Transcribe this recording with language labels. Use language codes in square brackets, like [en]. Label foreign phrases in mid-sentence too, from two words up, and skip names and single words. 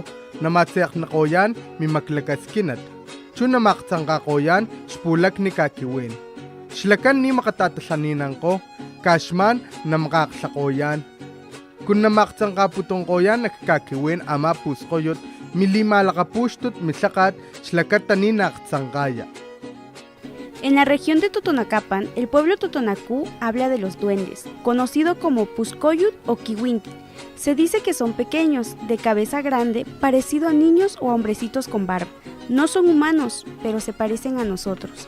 [top] Namatseak na koyan mimaklakaskinat. Chunamaktsangka koyan spulak ni kakiwin. Shlakan ni makatatasaninanko. Kashman na makaksakoyan. Kung namaktsang kaputong koyan nakakakiwin ama puskoyot milimalakapustot misakat slakat taninaktsangkaya. [es] En la región de Totonacapan, el pueblo totonacú habla de los duendes, conocido como Puscoyut o Kiwinti. Se dice que son pequeños, de cabeza grande, parecido a niños o a hombrecitos con barba. No son humanos, pero se parecen a nosotros.